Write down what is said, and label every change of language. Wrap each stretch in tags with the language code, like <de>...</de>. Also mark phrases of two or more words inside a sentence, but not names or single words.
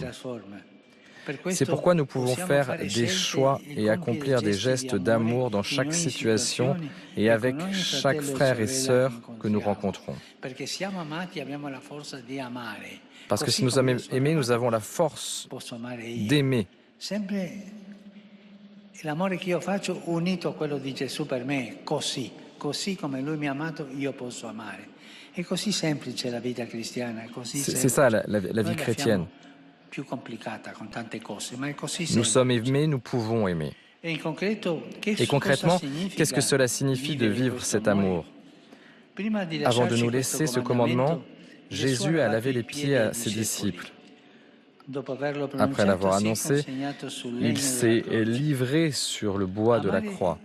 <fr>C'est pourquoi nous pouvons faire des choix et accomplir des gestes d'amour dans chaque situation et avec chaque frère et sœur que nous rencontrons. Parce que si nous sommes aimés, nous avons la force d'aimer.</fr> <it>L'amore che io faccio unito a quello di Gesù per me, così come Lui mi ha amato, io posso amare. È così semplice la vita cristiana, è così semplice.</it> <fr>C'est ça la vie chrétienne.</fr> <it>Più complicata con tante cose, ma è così semplice.</it> <fr>Nous sommes aimés, nous pouvons aimer. Et concrètement, qu'est-ce que cela signifie de vivre cet amour? Avant de nous laisser ce commandement, Jésus a lavé les pieds à ses disciples. Après l'avoir annoncé, il s'est livré sur le bois de la croix.</fr>